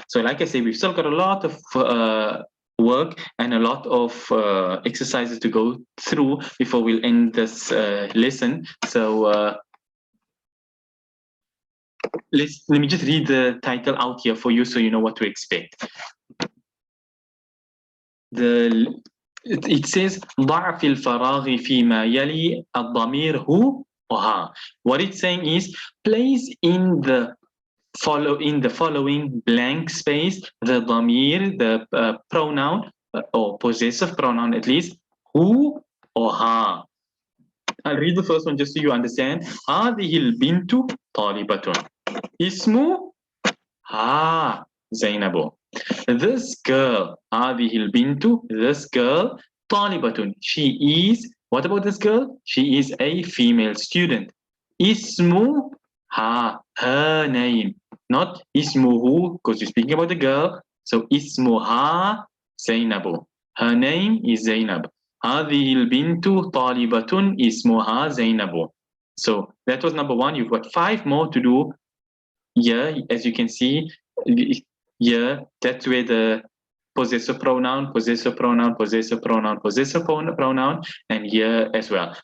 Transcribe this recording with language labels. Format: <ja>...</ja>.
<en>So like I say, we've still got a lot of work and a lot of exercises to go through before we'll end this lesson. So let me just read the title out here for you so you know what to expect. It says</en> <ar>ضع في الفراغ فيما يلي الضمير هو وها.</ar> <en>What it's saying is place in the following blank space the ضمير, the pronoun or possessive pronoun at least, who or ha. I'll read the first one just so you understand.</en> <ar>هذه البنت طالبة. اسمها زينب.</ar> <en>This girl,</en> <ar>هذه البنت,</ar> <en>this girl, طالبة. She is, what about this girl? She is a female student. اسمها, her name, not اسمه, because you're speaking about the girl. So</en> <ar>اسمها زينب.</ar> <en>Her name is Zainab.</en> <ar>هذه البنت طالبة اسمها زينب.</ar> <en>So that was number one. You've got 5 more to do. Here, as you can see, here, that's where the possessive pronoun, possessive pronoun, possessive pronoun, possessive pronoun, and here as well.</en>